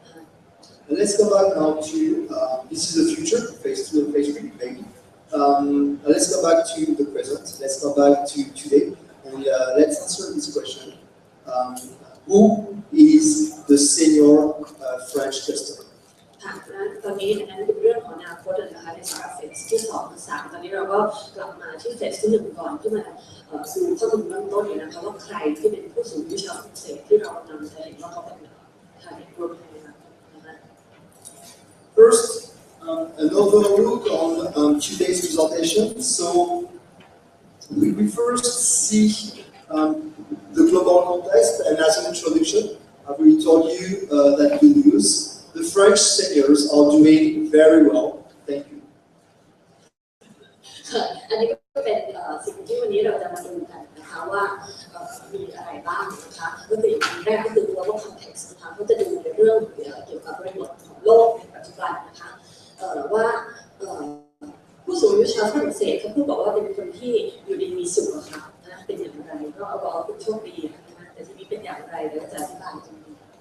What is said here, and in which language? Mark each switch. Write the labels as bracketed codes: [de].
[en] And let's go back now to this is the future, phase 2 and phase 3, maybe. Let's go back to the present. Let's go back to today, and let's answer this question: Who is the senior French customer? [th] ค่ะตอนนี้นั้นเป็นเรื่องของอนาคตนะคะในสำหรับเฟสที่2และ3ตอนนี้เราก็กลับมาที่เฟสที่1ก่อนเพื่อมาดูข้อมูลเบื้องต้นเลยนะคะว่าใครที่เป็นผู้สูงอายุชาวฝรั่งเศสที่เรากำลังจะเห็นว่าเขาเป็นtarget group ในอนาคตนะคะ [en] First, an overall look on today's presentation. So, we will first see the global context, and as an introduction, I've already told you that good news. The French seniors are doing very well. Thank you. [th] อันนี้ก็เป็นสิ่งที่วันนี้เราจะมาดูกันนะคะว่ามีอะไรบ้างนะคะก็คืออย่างแรกก็คือ global context นะคะก็จะดูในเรื่องเกี่ยวกับบริบทของโลกในปัจจุบันนะคะว่าผู้สูงอายุชาวฝรั่งเศสเขาพูดบอกว่าเป็นคนที่อยู่ดีมีสุขค่ะนะเป็นอย่างไรก็เอาบอกว่าเป็นโชคดีนะคะแต่ทีนี้เป็นอย่างไรเดี๋ยวจะอธิบายตรงนี้